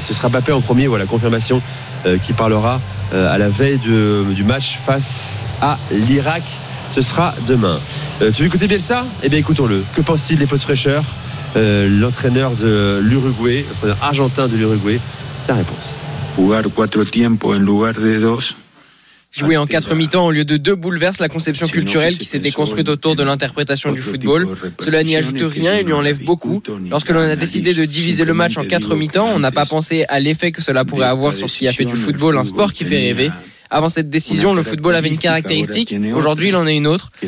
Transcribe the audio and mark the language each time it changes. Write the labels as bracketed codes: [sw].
[fr] Ce sera Mbappé en premier, voilà, confirmation, qui parlera à la veille du match face à l'Irak. Ce sera demain. Tu veux écouter Bielsa ? Eh bien, écoutons-le. Que pense-t-il des post-fraîcheurs ? L'entraîneur de l'Uruguay, l'entraîneur argentin de l'Uruguay, sa réponse. [es] Jugar cuatro tiempos en lugar de dos. [fr] Jouer en quatre mi-temps au lieu de deux bouleverse la conception culturelle qui s'est déconstruite autour de l'interprétation du football. Cela n'y ajoute rien et lui enlève beaucoup. Lorsque l'on a décidé de diviser le match en quatre mi-temps, on n'a pas pensé à l'effet que cela pourrait avoir sur ce qui a fait du football un sport qui fait rêver. Avant cette décision, le football avait une caractéristique. Aujourd'hui, il en a une autre.